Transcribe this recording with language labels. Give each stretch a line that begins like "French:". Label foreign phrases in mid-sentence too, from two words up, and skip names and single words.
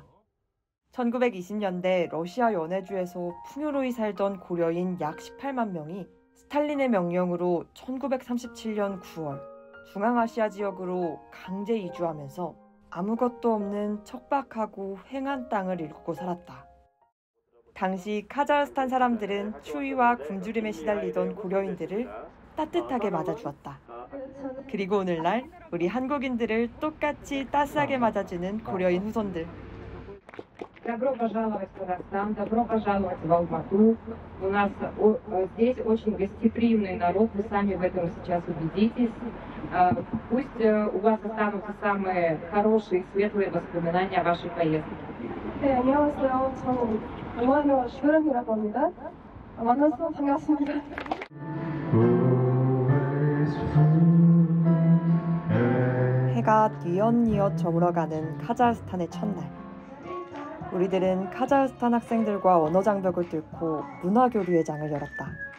Korean: 1920년대 러시아 연해주에서 풍요로이 살던 고려인 약 18만 명이 스탈린의 명령으로 1937년 9월 중앙아시아 지역으로 강제 이주하면서 아무것도 없는 척박하고 휑한 땅을 일구고 살았다. 당시 카자흐스탄 사람들은 추위와 굶주림에 시달리던 고려인들을 따뜻하게 맞아주었다. 그리고 오늘날 우리 한국인들을 똑같이 따스하게 맞아주는 고려인 후손들.
Russian: Добро пожаловать в Казахстан, добро пожаловать в Алмату. У нас здесь очень гостеприимный народ, вы сами в этом сейчас убедитесь. Пусть у вас останутся самые хорошие и светлые воспоминания о вашей поездке.
Korean: 네, 안녕하세요. 저는 응원료 슈그름이라고 합니다. 만나서 반갑습니다. 해가 뉘엿뉘엿 저물어가는 카자흐스탄의 첫날. 우리들은 카자흐스탄 학생들과 언어 장벽을 뚫고 문화교류의 장을 열었다.